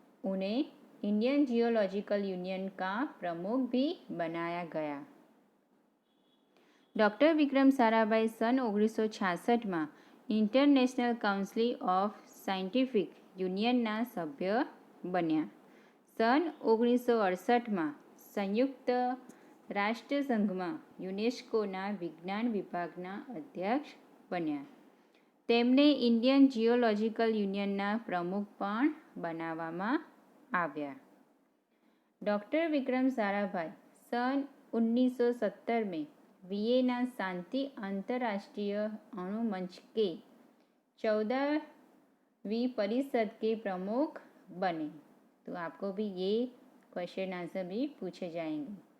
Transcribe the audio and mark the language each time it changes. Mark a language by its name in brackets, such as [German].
[Hindi] उन्हें Indian geological union का प्रमुख भी बनाया गया. डॉक्टर विक्रम साराभाई सन 1966 में इंटरनेशनल काउंसिल ऑफ साइंटिफिक यूनियनના [Gujarati] સભ્ય બન્યા. [Hindi] सन 1968 में [Gujarati] સંયુક્ત રાષ્ટ્રસંઘમાં યુનેસ્કોના વિજ્ઞાન વિભાગના અધ્યક્ષ બન્યા. તેમને ઇન્ડિયન જિયોલોજિકલ યુનિયનના પ્રમુખ પણ બનાવવામાં આવ્યા. [Hindi] डॉक्टर विक्रम साराभाई सन 1970 में वियना शांति अंतर्राष्ट्रीय अणु मंच के 14वीं परिषद के प्रमुख बने. तो आपको भी ये क्वेश्चन आंसर भी पूछे जाएंगे.